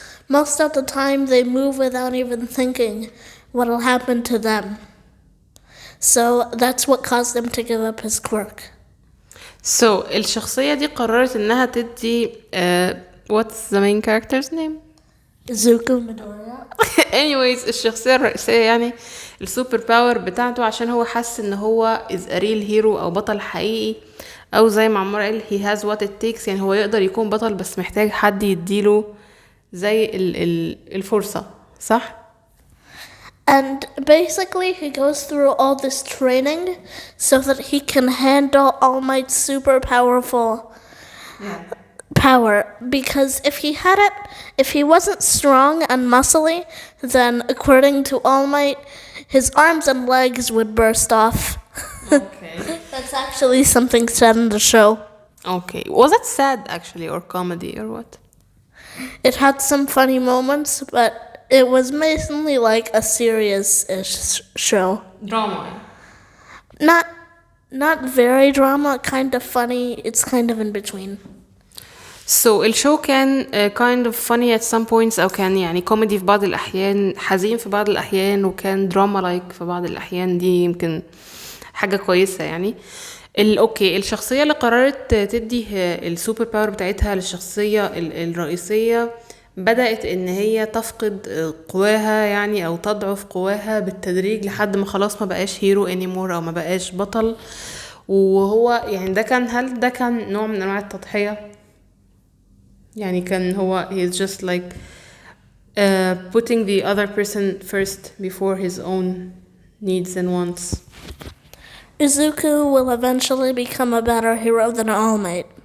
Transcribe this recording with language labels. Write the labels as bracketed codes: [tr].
[en] Most of the time they move without even thinking what'll happen to them. So that's what caused him to give up his quirk. So [ar] الشخصية دي قررت انها تدي [en] what's the main character's name? Izuku Midoriya. [ar] anyways الشخصية الرئيسية يعني السوبر باور بتاعته عشان هو حس ان هو [en] is a real hero [ar] او بطل حقيقي او زي ما عمار قال [en] he has what it takes. [ar] يعني هو يقدر يكون بطل بس محتاج حد يديله زي الفرصة صح؟ [en] And basically he goes through all this training so that he can handle All Might's super powerful power. Because if he wasn't strong and muscly, then according to All Might, his arms and legs would burst off. Okay. That's actually something said in the show. Okay. Was it sad actually or comedy or what? It had some funny moments, but it was mainly like a serious-ish show. Drama. Not very drama, kind of funny. It's kind of in between. [ar] So الشو كان [en] kind of funny [ar] at some points أو كان يعني كوميدي في بعض الأحيان حزين في بعض الأحيان وكان دراما لايك في بعض الأحيان. دي يمكن حاجة كويسة يعني. اوكي الشخصية اللي قررت تدي السوبر باور بتاعتها للشخصية الرئيسية بدأت ان هي تفقد قواها يعني او تضعف قواها بالتدريج لحد ما خلاص ما بقاش هيرو anymore او ما بقاش بطل. وهو يعني هل ده كان نوع من انواع التضحية؟ يعني كان هو [en] he's just like putting the other person first before his own needs and wants. Izuku will eventually become a better hero than All Might.